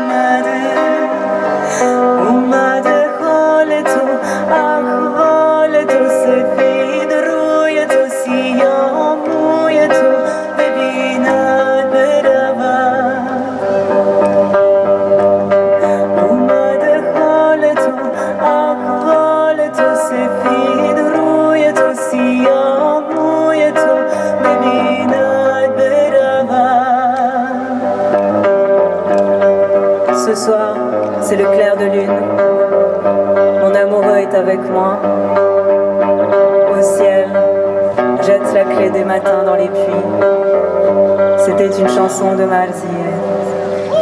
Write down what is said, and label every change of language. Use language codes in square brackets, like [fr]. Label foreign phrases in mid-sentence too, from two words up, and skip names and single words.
[fa] اومده حال تو احوال تو سفید روی تو سیاه موی تو ببیند برود اومده حال تو احوال تو سفید روی تو سیاه موی تو ببیند برود. [fr] Ce soir, c'est le clair de lune. Mon amoureux est avec moi. Au ciel, jette la clé des matins dans les puits. C'était une chanson de Malzieh.